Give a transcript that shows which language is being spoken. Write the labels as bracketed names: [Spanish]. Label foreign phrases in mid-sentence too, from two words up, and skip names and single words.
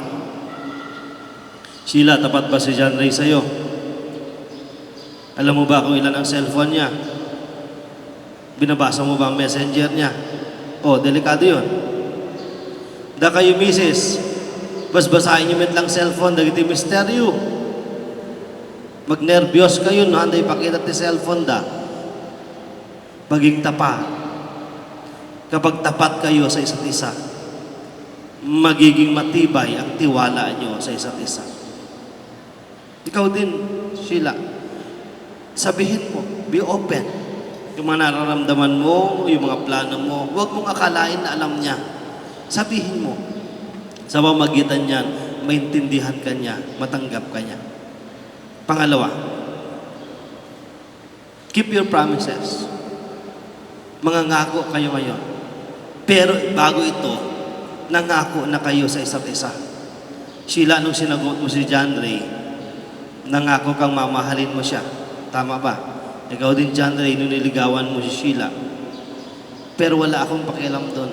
[Filipino] Sheila, tapat ba si John Ray sa'yo? Alam mo ba kung ilan ang cellphone niya? Binabasa mo ba ang messenger niya? O, delikado yun. Da kayo, misis, basbasahin niyo met lang cellphone, [Iloko] dagiti misteryo. [Filipino] Magnervyos kayo, no? [Iloko] Handay pakita ti cellphone da. [Filipino] Paging tapat. Kapag tapat kayo sa isa't isa, magiging matibay ang tiwala nyo sa isa't isa. Ikaw din, Sheila, sabihin mo, [English] be open. [Filipino] Yung mga nararamdaman mo, yung mga plano mo, huwag mong akalain na alam niya. Sabihin mo. Sa pamagitan niyan, maintindihan ka niya, matanggap ka niya. Pangalawa, [English] keep your promises. [Filipino] Mangangako kayo ngayon. Pero bago ito, nangako na kayo sa isa't isa. Sheila, nung sinagot mo si John Ray, nangako kang mamahalin mo siya. Tama ba? Ikaw din, John Ray, nung niligawan mo si Sheila. Pero wala akong pakialam doon.